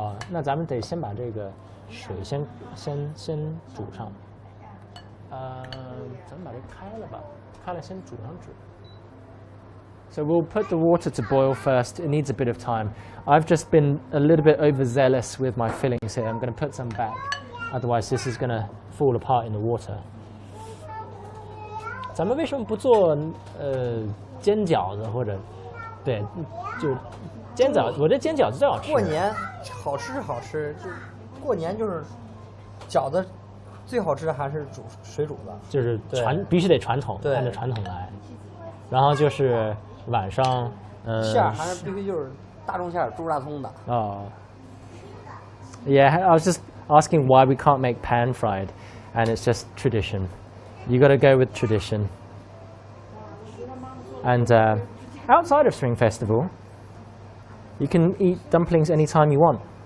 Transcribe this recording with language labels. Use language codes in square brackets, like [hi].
[zh] 那咱们得先把这个水先煮上。咱们把这开了吧，开了先煮上煮。 [en] So we'll put the water to boil first. It needs a bit of time. I've just been a little bit overzealous with my fillings here. I'm going to put some back. Otherwise, this is going to fall apart in the water. [zh] 咱们为什么不做煎饺子或者对，就煎饺子？我这煎饺子最好吃。过年好吃是好吃，就过年就是饺子最好吃的还是水煮的，就是必须得传统，按照传统来。然后就是晚上馅儿还是必须就是大众馅儿，猪大葱的。 [en] Yeah, I was just asking why we can't make pan fried, and it's just tradition. You got to go with tradition. And outside of Spring Festival, you can eat dumplings anytime you want.